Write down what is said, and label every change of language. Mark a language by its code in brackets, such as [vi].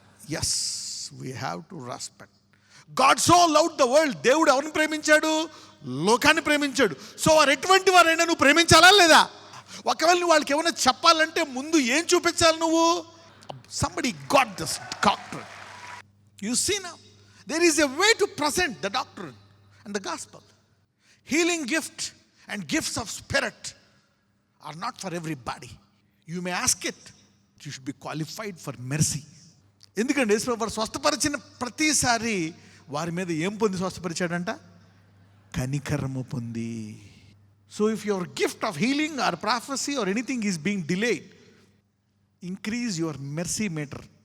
[en] Yes, we have to respect. God so loved the world. [te] దేవుడు ఎవరిని ప్రేమించాడు? లోకాన్ని ప్రేమించాడు. సో వారు ఎటువంటి వారైనా నువ్వు ప్రేమించాలా లేదా? ఒకవేళ నువ్వు వాళ్ళకి ఏమైనా చెప్పాలంటే ముందు ఏం చూపించాలి నువ్వు? [en] Somebody got this doctrine. You see now, there is a way to present the doctrine and the gospel. Healing gift and gifts of spirit are not for everybody. You may ask it. You should be qualified for mercy. [te] ఎందుకంటే యేసుప్రభు స్వస్థపరిచిన ప్రతిసారి వారి మీద ఏం పొంది స్వస్థపరిచాడంట? కనికరము పొంది. [en] So if your gift of healing or prophecy or anything is being delayed, increase your mercy meter.